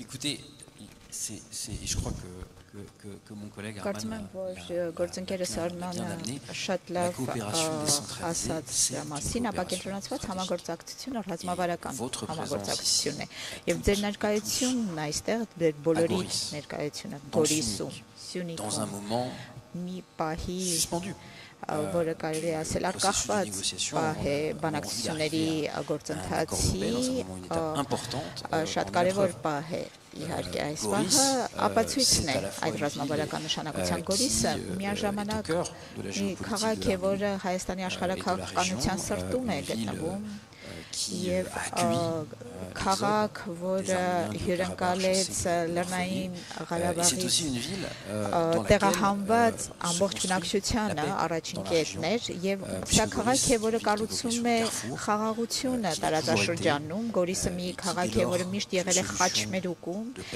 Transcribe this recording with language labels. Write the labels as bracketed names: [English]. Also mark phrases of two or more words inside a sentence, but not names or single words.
[French] Écoutez, je crois que mon collègue Arman l'a bien amené. La coopération décentralisée, c'est une coopération. Et votre présence ici, dans un moment suspendu. [Armenian] Որը կարելի է ասել արկախված բանակցությունների գործընթացի շատ կարևոր պահ է իհարկե այս պահը ապացույցն է այդ ռազմավարական նշանակության Գորիսը միաժամանակ մի քաղաք է, որը Հայաստանի աշխարհաքաղաքականության սրտում է գտնվում եւ քաղաք, որը հյուրընկալեց Լեռնային Ղարաբաղից տեղահանված ամբողջ բնակչությանը առաջին կետներ եւ սա քաղաք է, որը կառուցում է խաղաղությունը տարածաշրջանում Գորիսը մի քաղաք է, որը միշտ եղել է խաչմերուկում